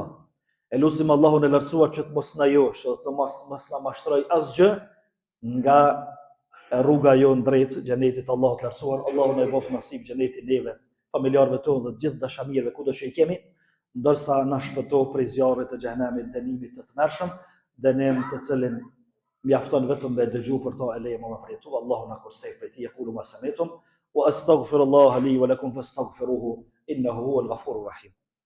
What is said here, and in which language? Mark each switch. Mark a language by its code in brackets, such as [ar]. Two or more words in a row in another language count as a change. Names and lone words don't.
[sq] E lutim Allahun e lartësuar që të mos na josh, të mos na mashtroj asgjë nga rruga jonë drejt xhenetit Allahut të lartësuar. Allahu na e bëf nasib xhenetin neve, familjarëve tonë dhe të gjithë dashamirëve kudo që i kemi, ndërsa na shpëtoi prej zjarrit të xhenemit, dënimit të tmerrshëm, dënim të cilin mjafton vetëm me dëgju për to e leje më prej tu. Allahu na kursej prej tij. [ar] يقول ما سمعتم وأستغفر الله لي ولكم فاستغفروه إنه هو الغفور الرحيم.